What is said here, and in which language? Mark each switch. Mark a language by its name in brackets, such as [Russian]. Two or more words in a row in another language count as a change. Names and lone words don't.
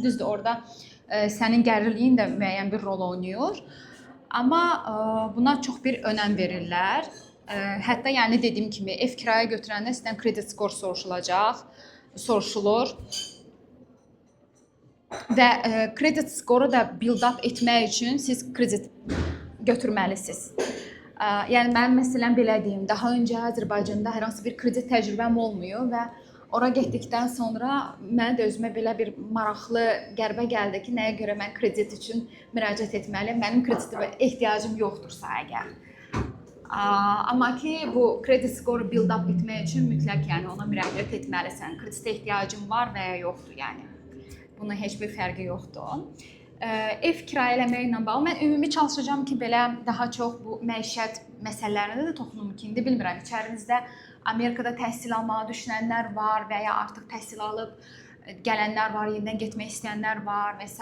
[Azerbaijani] Düzdür, orada sənin gəlirliyin də müəyyən bir rol oynayır. Amma buna çox bir önəm verirlər. Hətta yəni dediyim kimi ev kirayə götürəndə sizdən kredit skor soruşulur. Və kredit skoru da [English] build up [Azerbaijani] etmək üçün siz kredit götürməlisiniz. Yəni mənim məsələn belə deyim, daha öncə Azərbaycanda hər hansı bir kredit təcrübəm olmuyor və ora getdikdən sonra mən də özümə belə bir maraqlı qəribə gəldi ki, nəyə görə mən kredit üçün müraciət etməliyəm, mənim kreditə ehtiyacım yoxdursa əgər. Amma ki, bu kredit skoru [English] build up [Azerbaijani] etmək üçün mütləq yəni ona müraciət etməlisən. Kreditə ehtiyacın var və ya yoxdur yəni. Bunun heç bir fərqi yoxdur. Ev kirayələməklə bağlı mən ümumi çalışacağam ki, belə daha çox bu məişət məsələlərinə də toxunum ki, indi bilmirəm, içərinizdə Amerikada təhsil almağı düşünənlər var və ya artıq təhsil alıb gələnlər var, yenidən getmək istəyənlər var və s.